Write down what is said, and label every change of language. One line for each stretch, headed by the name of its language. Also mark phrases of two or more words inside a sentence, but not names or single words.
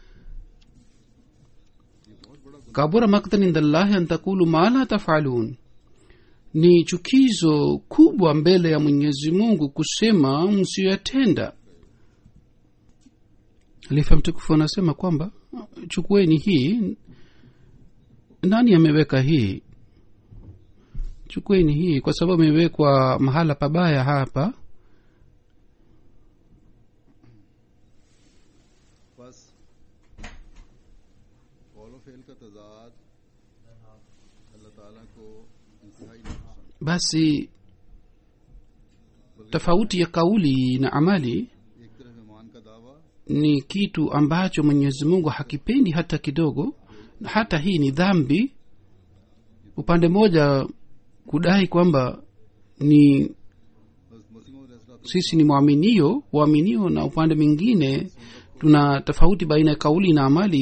Arabic: كبر مقتا عند الله أن تقولوا ما لا تفعلون,
Swahili: ni chukizo kubwa mbele ya mwenyezi mungu kusema msiyoyatenda. halifa mtukufu anasema kwamba chukueni hii. nani ameweka hii? chukueni hii kwa sababu imewekwa mahala pabaya hapa.
Urdu: بس قول فعل کا تضاد اللہ تعالیٰ کو انتہائی نہیں پسند.
Swahili: basi tofauti ya kauli na amali
Urdu: ایک طرف ایمان کا دعویٰ,
Swahili: ni kitu ambacho mwenyezi mungu hakipendi hata kidogo. hata hii ni dhambi. upande mmoja kudai kwamba ni sisi ni waaminio na upande mwingine tuna tofauti baina ya kauli na amali.